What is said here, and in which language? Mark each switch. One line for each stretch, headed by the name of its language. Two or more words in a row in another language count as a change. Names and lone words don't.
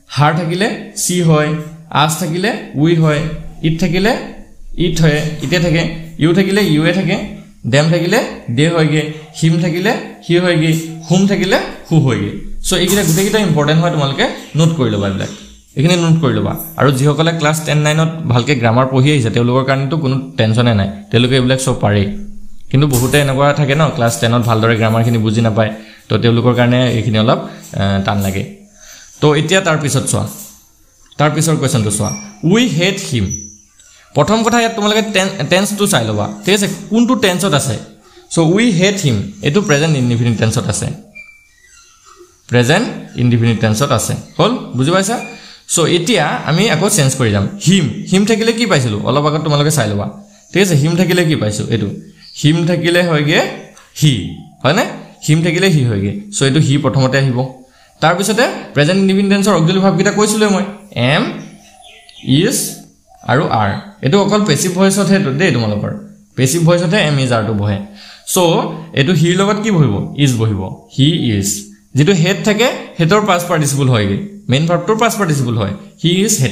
Assamese: হার থাকিলে সি হয় আস থাকিলে উই হয় ইট থাকিলে ইট হয় ইতে থাকে ইউ থাকিলে ইউয়ে থাকে দেম থাকিলে দে হয়গে হিম থাকিলে হি হয়গে হুম থাকিলে হু হয়গে সো এইকিটা গুটেকিটা ইম্পৰ্টেন্ট হয় তোমালোকে নোট কৰি লবা এইবিলাক এখানে নোট কৰি লবা আৰু যিসকলে ক্লাস 10 9 ত ভালকে গ্ৰামাৰ পঢ়ি আহিছে তেওঁলোকৰ কাৰণেতো কোনো টেনচনে নাই তেওঁলোকে এইবিলাক সব পাৰে কিন্তু বহুতে এনেকুৱা থাকে ন ক্লাস 10 ত ভালদৰে গ্ৰামাৰখিনি বুজি নাপায় তো তেওঁলোকৰ কাৰণে এইখিনি অলপ টান লাগে তো এতিয়া তাৰ পিছত চোৱা তাৰ পিছৰ কোৱেশ্চনটো চোৱা
English: we hate him
Assamese: প্ৰথম কথা ইয়াত তোমালোকে টেন্সটো চাই লবা ঠিক আছে কোনটো টেন্সত আছে সো
English: we hate him
Assamese: এটো
English: present indefinite tense
Assamese: আছে
English: present indefinite tense
Assamese: আছে হল বুজি পাইছা সো এতিয়া আমি আকৌ চেঞ্জ কৰি যাম হিম থাকিলে কি পাইছিলো অলপ আগত তোমালোকে চাই লবা ঠিক আছে হিম থাকিলে কি পাইছো এটো হিম থাকিলে হয়গে হি হয় না হিম থাকিলে হি হয়গে সো এটো হি প্ৰথমতে আহিব তাৰ পিছতে
English: present indefinite tense auxiliary verb
Assamese: কিটা কৈছিলো মই
English: am is
Assamese: আৰু আৰ এটো অকল
English: passive voice
Assamese: হে দে তোমালোকৰ
English: passive voice
Assamese: হে
English: am is are
Assamese: টু বহে সো এটো হিৰ লগত কি বহিব ইজ বহিব
English: he is
Assamese: যেটো হেড থাকে হেডৰ
English: past participle
Assamese: হয়গে
English: main verb past participle
Assamese: হয়
English: he is